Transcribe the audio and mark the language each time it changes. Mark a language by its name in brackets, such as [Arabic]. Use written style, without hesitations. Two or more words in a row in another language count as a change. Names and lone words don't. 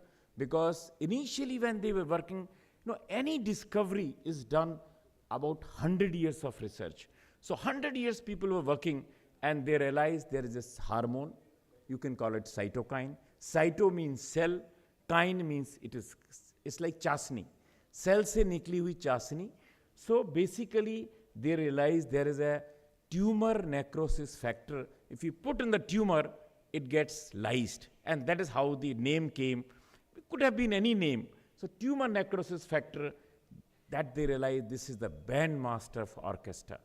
[English] Because initially when they were working, any discovery is done about 100 years of research. So 100 years people were working, and they realized there is this hormone, you can call it cytokine. Cyto means cell, kine means it's like chasni. [Hindi] Cell से निकली हुई चाशनी. [English] So basically they realized there is a tumor necrosis factor. If you put in the tumor, it gets lysed, and that is how the name came. It could have been any name. So tumor necrosis factor, that they realized this is the bandmaster of orchestra.